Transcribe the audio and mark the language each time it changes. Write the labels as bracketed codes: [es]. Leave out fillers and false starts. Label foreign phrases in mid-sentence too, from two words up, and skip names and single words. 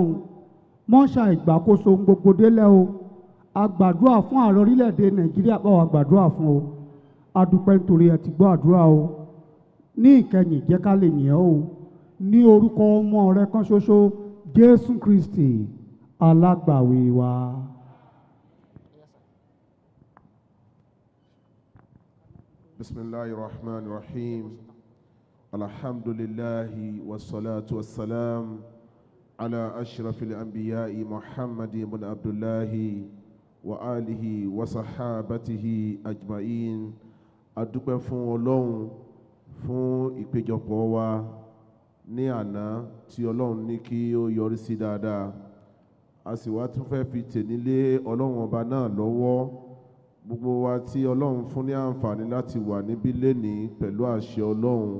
[yo] Mọ́ṣá ìgbàkóso gbogbo délẹ̀ o. A gbàdúrà fún ààrẹ orílẹ̀-èdè Nàìjíríà, bá wa gbàdúrà fún o. A dúpẹ́ nítorí ẹ ti gbọ́ àdúrà o. Ní ìkẹyìn jẹ́ ká lè yìn ọ́ o. Ní orúkọ ọmọ rẹ kan ṣoṣo, Jésù Kristi, alágbàwí wa. [ar] بسم الله الرحمن الرحيم. الحمد لله والصلاة والسلام على أشرف الأنبياء محمد بن عبد الله وآله وصحابته أجمعين. [yo] A dúpẹ́ fún Ọlọ́run fún ìpéjọpọ̀ wa ní àná tí Ọlọ́run ní kí ó yọrí sí dáadáa. A sì wá tún fẹ́ fi tènílé Ọlọ́run ọba náà lọ́wọ́. Gbogbo wa tí Ọlọ́run fún ní àǹfààní láti wà níbí lénìí pẹ̀lú àṣẹ Ọlọ́run.